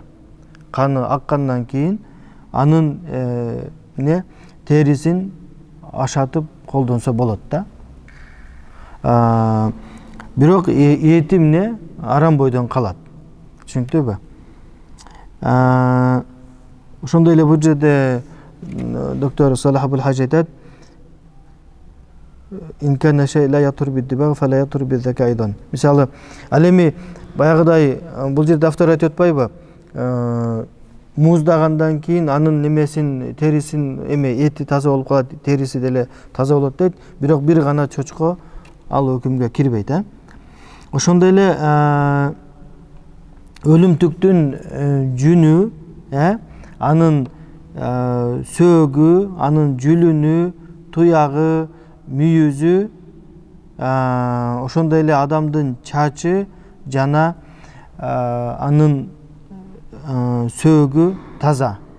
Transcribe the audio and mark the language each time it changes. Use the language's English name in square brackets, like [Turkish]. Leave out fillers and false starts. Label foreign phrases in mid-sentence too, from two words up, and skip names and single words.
[Kyrgyz] Каны аккандан кийин анын терисин ашатып колдонсо болот да. Бирок эти эмне арам бойдон калат. Түшүнүктүүбү? Ошондой эле бул жерде доктор Салах Абул Хаж айтат: [Arabic] "إن كان شيء لا يطهر بالدباغ فلا يطهر بالذكاة أيضا". [Kyrgyz] Мисалы, ал эми баягыдай бул жерде автор айтып атпайбы? Муздагандан кийин анын немесин терисин эти таза болуп калат, териси деле таза болот дейт. Бирок бир гана чочко ал өкүмгө кирбейт, Ошондой эле өлүмтүктүн жүнү, анын сөөгү, анын жүлүнү, туягы, мүйүзү, ошондой эле адамдын чачы жана анын сөөгү таза.